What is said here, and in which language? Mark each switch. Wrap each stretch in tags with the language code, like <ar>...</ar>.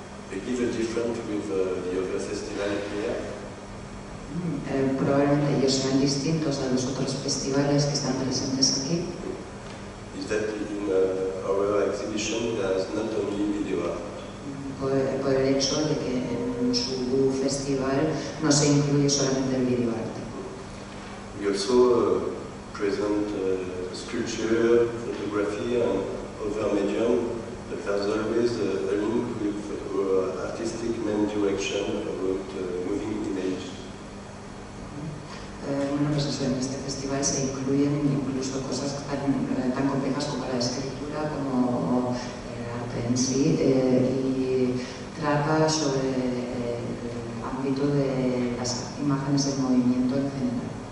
<en>Maybe the different with the other festival here.</en> <es>Probablemente pero sean distintos a los otros festivales que están presentes aquí,</es> <en>is that in our exhibition there is not only video art.</en> <es>por el hecho de que en su festival no se incluye solamente el videoarte.</es> <en>We also present sculpture, photography and other medium, but there's always a link with artistic main direction about moving image.</en> <es>Bueno, pues eso, en este festival se incluyen incluso cosas tan complejas como la escritura, como el arte en sí, y trata sobre el ámbito de las imágenes en movimiento en general.</es>